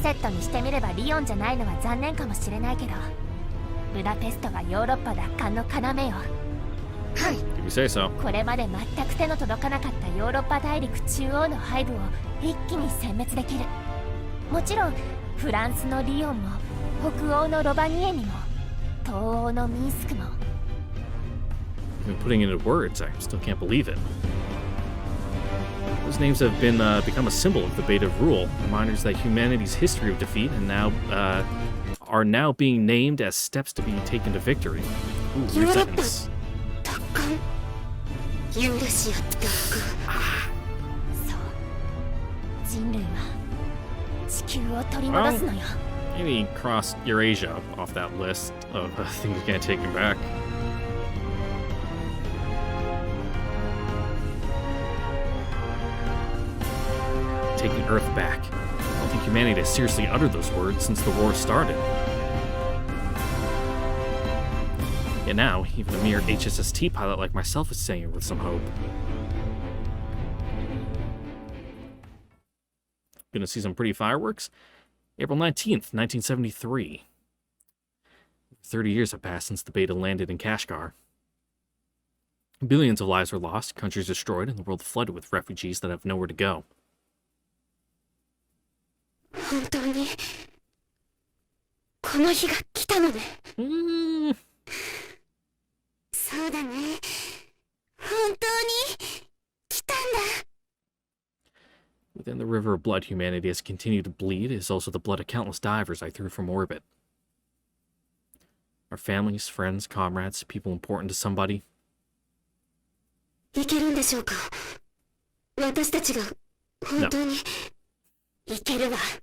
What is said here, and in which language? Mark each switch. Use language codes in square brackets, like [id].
[ja] セットにしてみればリヨンじゃないのは残念かもしれないけどブダペストはヨーロッパ奪還の要よ。はい。 [en] If you say so. [ja] これまで全く手の届かなかったヨーロッパ大陸中央のハイブを一気に殲滅できる。もちろんフランスのリヨンも北欧のロバニエにも東欧のミンスクも [en] Even putting it into words, I still can't believe it. Those names have been become a symbol of the Beta of Rule, reminders that humanity's history of defeat and now are now being named as steps to be taken to victory. Ooh, weird sentence. [ja] 奪還。ユーラシア奪そう人類は地球を取り戻すのよ。 [en] Maybe cross Eurasia off that list of things we can't take it back. taking Earth back. I don't think humanity has seriously uttered those words since the war started. Yet now, even a mere HSST pilot like myself is saying it with some hope. Gonna see some pretty fireworks? April 19th, 1973. 30 years have passed since the Beta landed in Kashgar. Billions of lives were lost, countries destroyed, and the world flooded with refugees that have nowhere to go. [ja] 本当にこの日が来たのね。そうだね。本当に来たんだ。 [en] Within the river of blood humanity has continued to bleed is also the blood of countless divers I threw from orbit. Our families, friends, comrades, people important to somebody. [ja] いけるんでしょうか。私たちが本当にいけるわ。